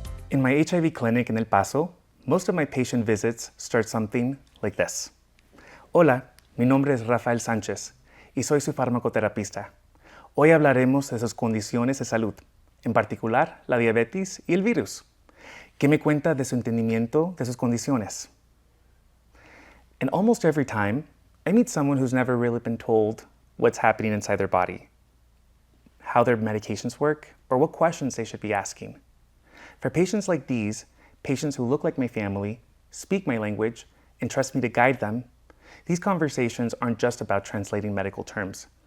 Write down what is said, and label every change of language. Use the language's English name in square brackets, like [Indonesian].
[English] In my HIV clinic in El Paso, most of my patient visits start something like this. [Spanish] Hola, mi nombre es Rafael Sánchez y soy su farmacoterapista. Hoy hablaremos de sus condiciones de salud, en particular la diabetes y el virus. ¿Qué me cuenta de su entendimiento de sus condiciones? [English] And almost every time, I meet someone who's never really been told what's happening inside their body, how their medications work, or what questions they should be asking. For patients like these, patients who look like my family, speak my language, and trust me to guide them, these conversations aren't just about translating medical terms.